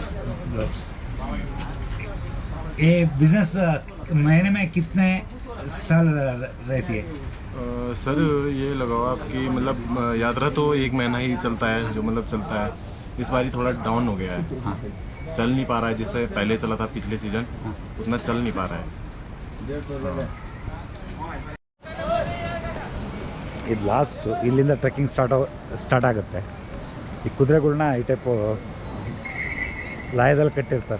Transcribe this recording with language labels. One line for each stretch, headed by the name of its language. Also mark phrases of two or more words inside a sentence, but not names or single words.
Hindi: ये बिजनेस महीने में कितने साल रहती है? सर ये लगाओ आपकी मतलब यात्रा तो 1 महीना ही चलता है, जो मतलब चलता है। इस बार थोड़ा डाउन हो गया है, हाँ। चल नहीं पा रहा है, जिससे पहले चला था पिछले सीजन उतना चल नहीं पा रहा है।
Kannada: ಇದು ಲಾಸ್ಟು, ಇಲ್ಲಿಂದ
English: trekking start
Kannada: ಆಗುತ್ತೆ. ಈ ಕುದುರೆಗಳ್ನ ಈ ಟೈಪು ಲಾಯದಲ್ಲಿ ಕಟ್ಟಿರ್ತಾರೆ.